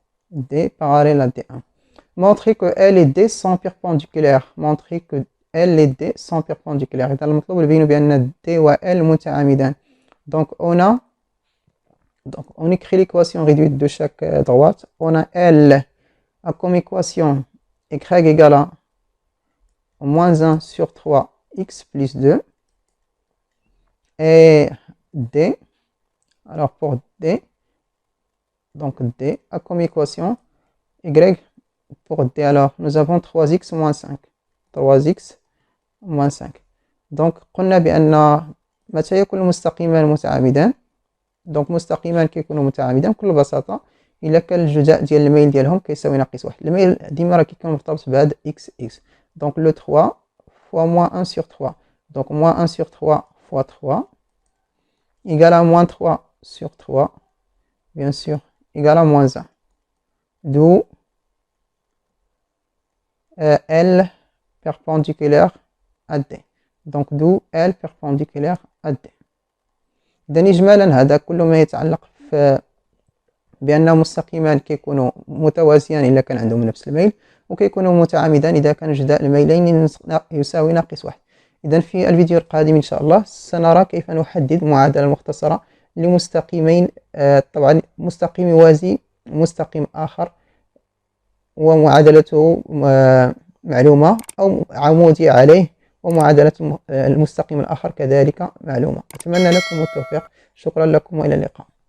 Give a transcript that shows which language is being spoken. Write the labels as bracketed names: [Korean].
[French] D parallèle à D1. Montrer que L et D sont perpendiculaires. Montrer que L et D sont perpendiculaires. [Arabic] إذا المطلوب نبين بأن D و L متعامدان. [French] Donc on écrit l'équation réduite de chaque droite. On a L a comme équation y égale à moins 1 sur 3 x plus 2. Et D, alors pour D, donc D a comme équation y pour D, alors nous avons 3x moins 5. 3x moins 5. [Arabic] donc قلنا بأن متى يكون المستقيمان متعامدان؟ دونك مستقيمان كيكونوا متعامدان بكل بساطة إلا كان الجزاء ديال الميل ديالهم كيساوي ناقص واحد. الميل ديما راه كيكون مرتبط بهاد x x. [French] دونك لو 3 fois moins 1 sur 3. donc moins 1 sur 3 fois 3 égale à moins 3 sur 3, bien sûr, égale à moins 1. D'où L perpendiculaire à D. donc d'où L perpendiculaire à D. [Arabic] إذن إجمالا هذا كل ما يتعلق بأن مستقيمان كيكونوا متوازيان إلا كان عندهم نفس الميل، وكيكونوا متعامدان إذا كان جداء الميلين يساوي ناقص واحد. إذن في الفيديو القادم إن شاء الله سنرى كيف نحدد معادلة مختصرة لمستقيمين، طبعا مستقيم يوازي مستقيم آخر ومعادلته معلومة، أو عمودي عليه ومعادلة المستقيم الآخر كذلك معلومة. أتمنى لكم التوفيق، شكرا لكم وإلى اللقاء.